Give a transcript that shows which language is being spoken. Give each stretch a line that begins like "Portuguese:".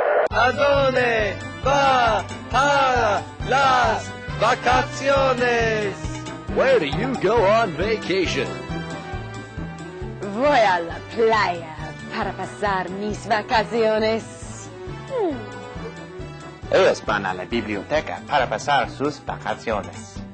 Spanish: ¿A dónde va para las vacaciones?
English: Where do you go on vacation?
Spanish: Voy a la playa para pasar mis vacaciones. Ellos van a la biblioteca para pasar sus vacaciones.